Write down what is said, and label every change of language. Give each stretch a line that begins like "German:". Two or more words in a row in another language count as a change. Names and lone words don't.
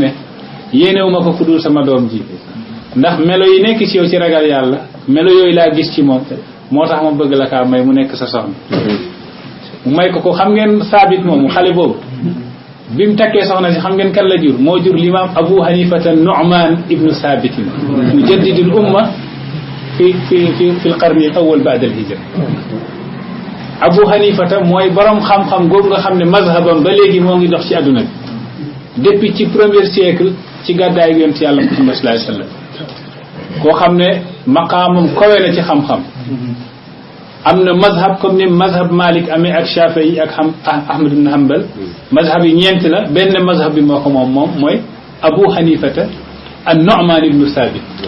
Wolof: ne yéenewu ma ko ku dul sama doom ji ndax melo yi nekk ci yow ci ragal yàlla melo yooyu laa gis ci moom moo tax ma bëgg la kaa may mu nekk sa soxna mu may ko xam ngeen saabit moomu xale boobu bi mu takkee soxna si xam ngeen kan la jur moo jur l'imam Abu Hanifata Nu'man ibnu Sabitin
Arabic: مجدد الأمة في القرن الأول بعد الهجرة
Wolof: Abu Hanifata mooy borom xam-xam googu nga xam ne mazhabam ba léegi moo ngi dox ci àdduna bi depuis ci
French: premier siècle
Wolof: ci gàddaay ak yonent yàlla Muhammad
Arabic: صلى الله عليه وسلم
Wolof: koo xam ne maqaamam kawe na ci xam-xam am na mazhab comme ni mazhab Malik amee ak Shafi'i ak Ahmad ibn Hanbal mazhab yi ñeent la benn mazhab bi moo ko moom mooy Abu Hanifata an-Nu'man ibn Thabit